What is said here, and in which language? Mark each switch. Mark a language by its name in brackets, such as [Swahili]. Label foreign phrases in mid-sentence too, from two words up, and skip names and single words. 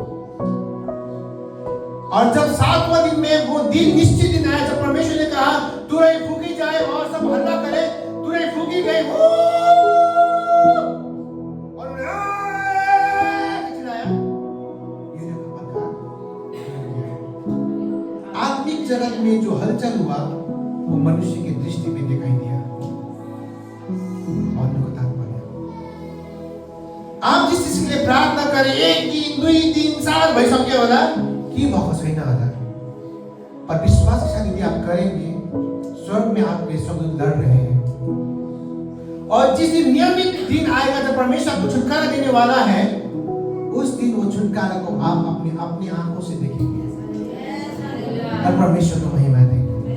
[Hindi] और जब 7वां दिन में वो दिन निश्चित दिन आया जब परमेश्वर ने कहा तुरई फूकी जाए और सब हल्ला करे, तुरई फूकी गई और चिल्लाया, आत्मिक जगत में जो हलचल हुआ वो मनुष्य की दृष्टि में दिखाई दिया और उनको तात्पर्य। आप जिस चीज के लिए प्रार्थना करें 1 दिन 2 दिन 7 भाई सब क्या [Nepali] होला कि भको छैन होला, [Hindi] पर विश्वास के साथ यदि आप करेंगे स्वर्ग में आपके संग लड़ रहे हैं। और जिस दिन नियमित दिन आएगा जब परमेश्वर आपको छुटकारा देने वाला है, उस दिन वो छुटकारा को आप अपनी आंखों से देखेंगे और परमेश्वर को महिमा देंगे।